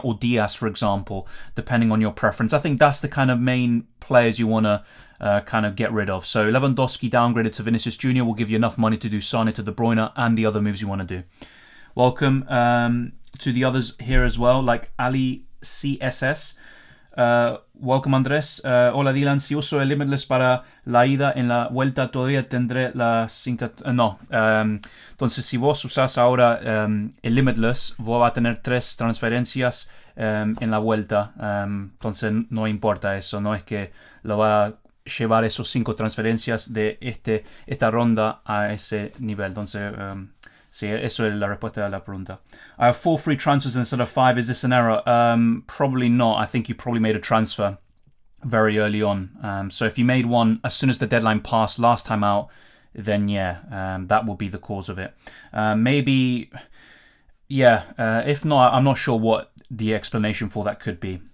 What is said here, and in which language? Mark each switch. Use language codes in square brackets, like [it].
[en] or Diaz, for example, depending on your preference. I think that's the kind of main players you want to kind of get rid of. So Lewandowski downgraded to Vinicius Jr. will give you enough money to do Sane to De Bruyne and the other moves you want to do. Welcome to the others here as well, like Ali CSS. Welcome Andrés. [es] Hola Dylan, si uso el limitless para la ida en la vuelta todavía tendré la 5... no. Entonces si vos usas ahora el limitless, vos va a tener 3 transferencias en la vuelta. Entonces no importa eso, no es que lo va a llevar esos 5 transferencias de esta ronda a ese nivel. Entonces... sí, eso es la respuesta a la pregunta. [en] I have 4 free transfers instead of 5. Is this an error? Probably not. I think you probably made a transfer very early on. So if you made one as soon as the deadline passed last time out, then yeah, that will be the cause of it. Maybe, yeah, if not, I'm not sure what the explanation for that could be.